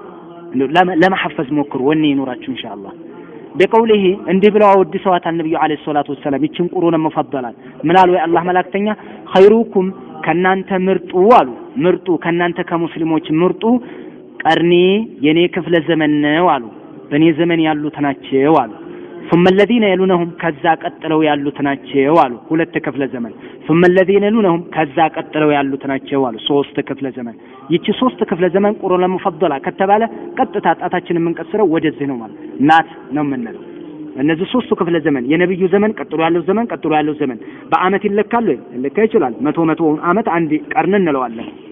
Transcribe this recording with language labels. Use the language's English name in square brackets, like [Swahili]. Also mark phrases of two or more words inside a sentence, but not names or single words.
[Amharic] ለማሐፈዝ ሞክሩ ወኔ ይኖራችሁ ኢንሻአላህ በቀውለህ እንዲህ ብለው አወድሰዋታል ነብዩ [Arabic] عليه الصلاة والسلام [Amharic] እቺን [Arabic] القرون المفضلة [Amharic] ምናሉ የአላህ መላእክተኛ ኸይሩኩም ከናንተ ምርጡ ከናንተ ከሙስሊሞች ምርጡ ቀርኒ የኔ ክፍለ ዘመን ነው አሉ በኔ ዘመን ያሉት ናቸው አሉ [Arabic] ثم الذين يلونهم [Amharic] ከዛ ቀጥለው ያሉት ናቸው አሉ ሁለት ክፍለ ዘመን [Arabic] ثم الذين يلونهم [Amharic] ከዛ ቀጥለው ያሉት ናቸው አሉ ሶስት ክፍለ ዘመን ይቺ ሶስት ክፍለ ዘመን [Arabic] القرون المفضلة [Amharic] ከተባለ ቀጥታ ጣታችንን የምንቀስረው ወደዚህ ነው ማለት ናት ነው የምንለው እነዚህ ሶስቱ ክፍለ ዘመን የነብዩ ዘመን ቀጥሎ ያለው ዘመን በአመት ይለካሉ ለካ ይችላል 100 አመት አንድ ቀርን እንለዋለን